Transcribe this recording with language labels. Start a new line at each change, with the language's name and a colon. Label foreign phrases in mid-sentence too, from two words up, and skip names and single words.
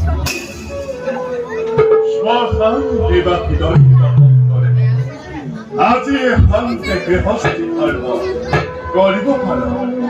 Assamese: শ্মশান বিবাহী দরিদ্র করে আজি হন্তে গৃহস্থী ধর্ম করিব পালন